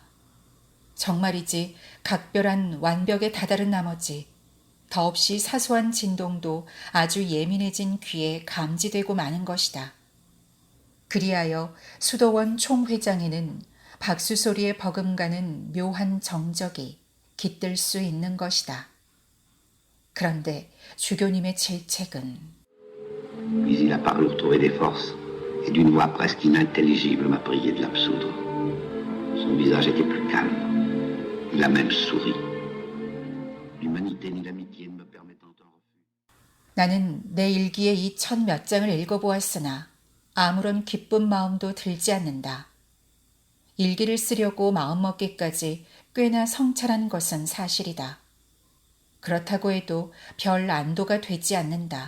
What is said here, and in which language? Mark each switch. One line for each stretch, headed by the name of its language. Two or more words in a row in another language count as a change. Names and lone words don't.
Korean: 정말이지 각별한 완벽에 다다른 나머지 더없이 사소한 진동도 아주 예민해진 귀에 감지되고 마는 것이다. 그리하여 수도원 총회장에는 박수 소리에 버금가는 묘한 정적이 깃들 수 있는 것이다. 그런데 주교님의 질책은
French: Puis il a paru retrouver des forces et d'une voix presque inintelligible m'a prié de l'absoudre. Son visage était plus calme. Il a même souri. L'humanité ni l'amitié ne me permettant un refus.
Korean: 나는 내 일기에 이 천 몇 장을 읽어보았으나 아무런 기쁜 마음도 들지 않는다. 일기를 쓰려고 마음먹기까지 꽤나 성찰한 것은 사실이다. 그렇다고 해도 별 안도가 되지 않는다.